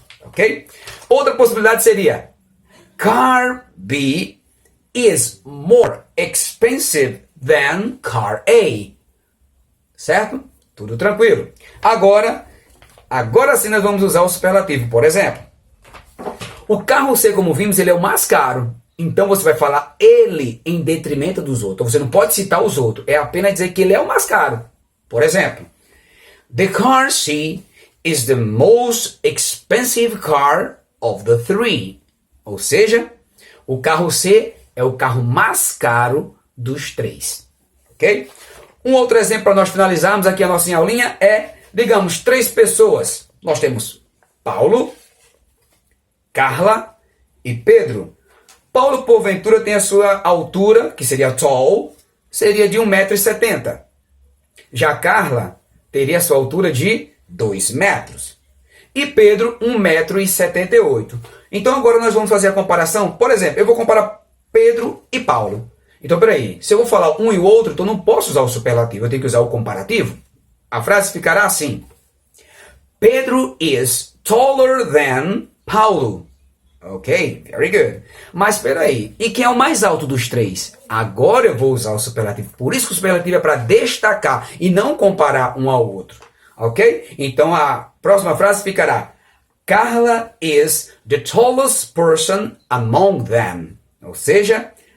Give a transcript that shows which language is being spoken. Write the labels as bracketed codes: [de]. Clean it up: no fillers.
[en] Ok? [pt] Outra possibilidade seria [en] car B is more expensive than car A. [pt] Certo? Tudo tranquilo. Agora sim nós vamos usar o superlativo. Por exemplo, o carro C, como vimos, ele é o mais caro. Então você vai falar ele em detrimento dos outros. Você não pode citar os outros. É apenas dizer que ele é o mais caro. Por exemplo, [en] the car C is the most expensive car of the 3. [pt] Ou seja, o carro C é o carro mais caro dos 3. Ok? Um outro exemplo para nós finalizarmos aqui a nossa aulinha é, digamos, 3 pessoas. Nós temos Paulo, Carla e Pedro. Paulo, porventura, tem a sua altura, que seria tall, seria de 1,70 m. Já Carla teria a sua altura de 2 metros. E Pedro, 1,78 m. Então agora nós vamos fazer a comparação. Por exemplo, eu vou comparar Pedro e Paulo. Então, peraí, se eu vou falar um e o outro, então eu não posso usar o superlativo, eu tenho que usar o comparativo. A frase ficará assim. [en] Pedro is taller than Paulo. Ok, very good. [pt] Mas peraí, e quem é o mais alto dos 3? Agora eu vou usar o superlativo. Por isso que o superlativo é para destacar e não comparar um ao outro. Ok? Então a próxima frase ficará [en] Carla is the tallest person among them. [pt] Ou seja,